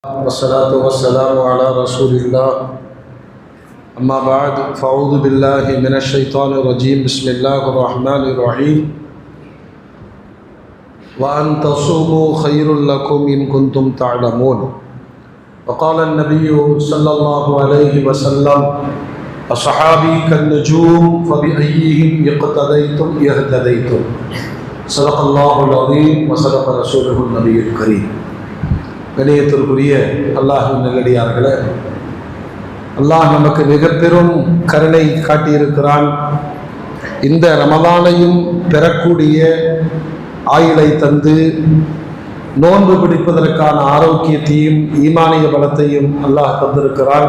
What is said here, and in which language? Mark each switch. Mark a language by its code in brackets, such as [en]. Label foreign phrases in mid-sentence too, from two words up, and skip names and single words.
[ar] والصلاة والسلام على رسول الله أما بعد فأعوذ بالله من الشيطان الرجيم بسم الله الرحمن الرحيم وأن تصوموا خير لكم إن كنتم تعلمون وقال النبي صلى الله عليه وسلم الصحابي كالنجوم فبأيهم اقتديتم اهتديتم صدق الله العظيم وصدق رسوله النبي الكريم. [ta] கணியத்திற்குரிய அல்லாஹ்வின் நல்லடியார்களே, அல்லாஹ் நமக்கு மிக பெரும் கருணை காட்டியிருக்கிறான். இந்த ரமலானையும் பெறக்கூடிய ஆயுளை தந்து நோன்பு பிடிப்பதற்கான ஆரோக்கியத்தையும் ஈமானிய பலத்தையும் அல்லாஹ் தந்திருக்கிறான்.